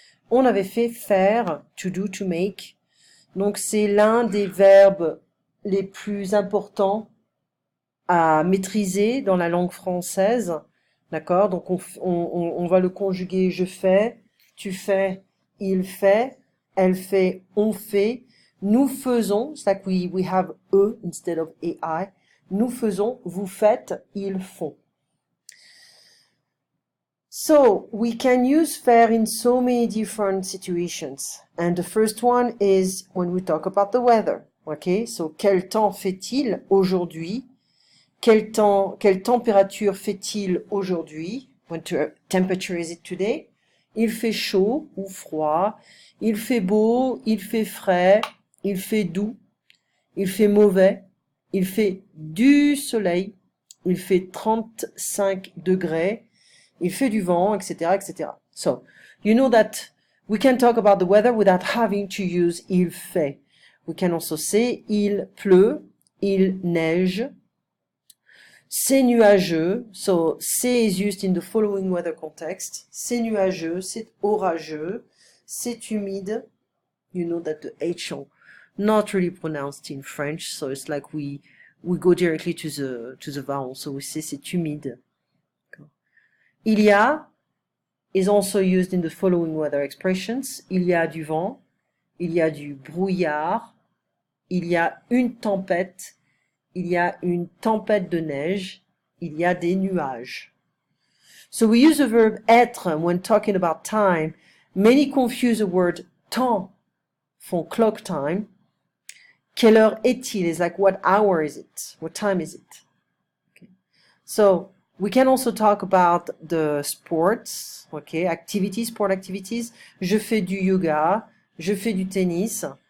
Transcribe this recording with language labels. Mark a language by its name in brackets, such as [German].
[French] On avait fait faire, [English] to do, to make. [French] Donc c'est l'un des verbes les plus importants à maîtriser dans la langue française. D'accord? Donc on va le conjuguer je fais, tu fais, il fait, elle fait, on fait, nous faisons, [English] it's like we have e instead of ai, [French] nous faisons, vous faites, ils font. [English] So we can use faire in so many different situations. And the first one is when we talk about the weather. Okay? [French] So quel temps fait-il aujourd'hui? Quelle température fait-il aujourd'hui? [English] What temperature is it today? [French] Il fait chaud ou froid. Il fait beau, il fait frais, il fait doux, il fait mauvais, il fait du soleil, il fait 35 degrés, il fait du vent, etc., etc. [English] So, you know that we can talk about the weather without having to use [French] il fait. [English] We can also say [French] il pleut, il neige, c'est nuageux, [English] so c'est is used in the following weather context. [French] C'est nuageux, c'est orageux, c'est humide. [English] You know that the H are not really pronounced in French, so it's like we go directly to the vowel. So we say [French] c'est humide. [English] Il y a is also used in the following weather expressions. [French] Il y a du vent, il y a du brouillard, il y a une tempête, il y a une tempête de neige, il y a des nuages. [English] So we use the verb être when talking about time. Many confuse the word temps for clock time. [French] Quelle heure est-il [English] is like what hour is it? What time is it? Okay. So we can also talk about the sports, okay, activities, sport activities. [French] Je fais du yoga, je fais du tennis.